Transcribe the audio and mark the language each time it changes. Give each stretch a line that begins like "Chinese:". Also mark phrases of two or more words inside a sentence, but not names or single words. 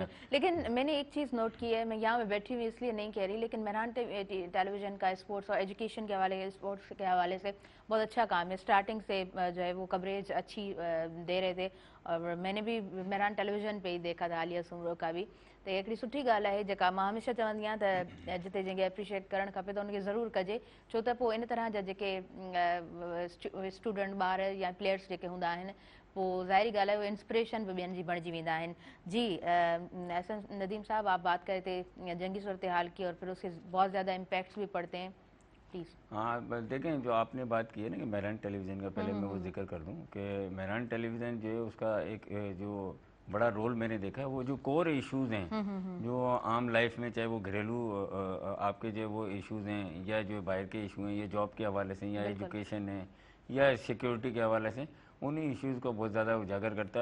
Urdu: لیکن میں نے ایک چیز نوٹ کی ہے، میں یہاں میں بیٹھی ہوئی اس لیے نہیں کہہ رہی، لیکن مہران ٹیلی ویژن کا سپورٹس اور ایجوکیشن کے حوالے، سپورٹس کے حوالے سے بہت اچھا کام ہے. سٹارٹنگ سے جو ہے وہ کوریج اچھی دے رہے تھے، اور میں نے بھی مہران ٹیلی ویژن پہ ہی دیکھا تھا عالیہ سومرو کا بھی.
Sindhi: तो हिकिड़ी सुठी ॻाल्हि आहे जेका मां हमेशह चवंदी आहियां त जिते जंहिंखे एप्रिशिएट करणु खपे त उनखे ज़रूरु कजे, छो त पोइ इन तरह जा जेके स्टूडेंट, ॿार या प्लेयर्स जेके हूंदा आहिनि, वो ज़ाहिरी ॻाल्हि है वो इंस्पिरेशन भी ॿियनि जी बणिजी वेंदा आहिनि।
Urdu: جی ندیم صاحب، آپ بات کر رہے تھے جنگی صورت حال کی، اور پھر اس کے بہت زیادہ امپیکٹس بھی پڑتے ہیں. پلیز. ہاں دیکھیں، جو آپ نے بات کی ہے نا کہ مہران ٹیلی ویژن کا، پہلے میں وہ ذکر کر دوں کہ مہران ٹیلی ویژن جو ہے اس کا ایک جو بڑا رول میں نے دیکھا ہے، وہ جو
English: core issues
Urdu: ہیں جو عام لائف میں، چاہے وہ گھریلو آپ کے جو وہ ایشوز ہیں، یا جو باہر کے ایشو ہیں، یا جاب کے حوالے سے، یا ایجوکیشن ہے، یا سیکیورٹی کے حوالے سے، انہی ایشوز کو بہت زیادہ اجاگر کرتا ہے.